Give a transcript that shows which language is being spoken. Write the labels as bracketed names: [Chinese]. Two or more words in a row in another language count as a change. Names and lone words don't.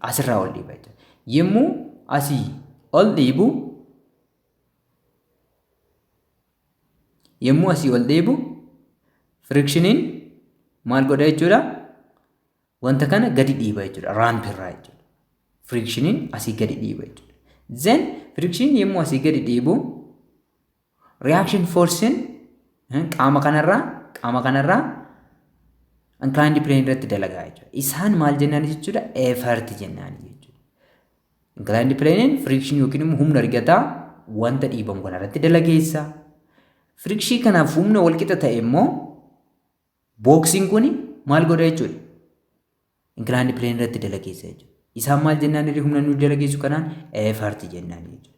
[Oromo] Asirraa ol dhiiba jechuudha. Yommuu asii ol dhiibu frictioniin maal godha jechuudha? Wanta kana gadi dhiiba jechuudha. Raampirraa jechuudha. Frictioniin asii gadi dhiiba jechuudha. [English] Then friction [Oromo] yommuu asii gadi dhiibu [English] reaction forcein [Oromo] qaama kanarraa [English] inclined plane [Oromo] irratti dalagaa jechuudha. Isaan maal jennaan jechuudha? Effort jennaan jechuudha. [English] Inclined plane [Oromo] friction yookiin immoo humna argataa wanta dhiibamu kanarratti dalageessa. Friction kanaaf humna walqixa ta'e immoo booksiin kun maal godha jechuudha? [English] Inclined plane [Oromo] irratti dalageessa jechuudha. Isaan maal jennaan humna nu dalageessu kanaan effort jennaan jechuudha.